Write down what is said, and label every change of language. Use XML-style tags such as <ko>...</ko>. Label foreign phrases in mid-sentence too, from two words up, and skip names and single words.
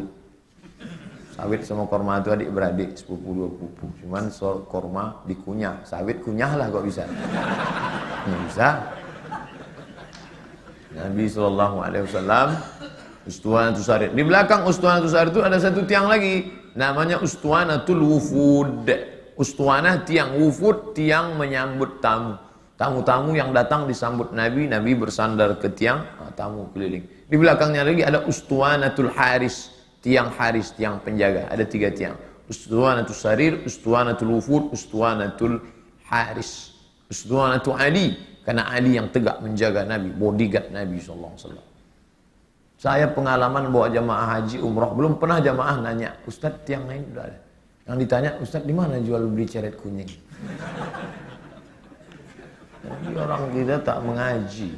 <id>Sawit sama korma itu adik beradik, sepupu dua pupu. Cuman soal korma dikunyah, sawit kunyahlah kok bisa. Nggak bisa. Nabi SAW Ustuwanatul Sarir. Di belakang Ustuwanatul Sarir itu ada satu tiang lagi, namanya Ustuwanatul Wufud. Ustuwanah tiang, wufud tiang menyambut tamu. Tamu-tamu yang datang disambut Nabi, Nabi bersandar ke tiang, tamu keliling. Di belakangnya lagi ada Ustuwanatul Haris, tiang Haris, tiang penjaga. Ada 3 tiang. Ustuwanatul Sarir, Ustuwanatul Wufud, Ustuwanatul Haris. Ustuwanatul Ali, karena Ali yang tegak menjaga Nabi, bodyguard Nabi SAW. Saya pengalaman bawa jamaah haji umroh, belum pernah jamaah nanya, Ustadz tiang lain udah ada. Yang ditanya, Ustadz di mana jual beli ceret kuning? Jadi orang kita tak mengaji.</id>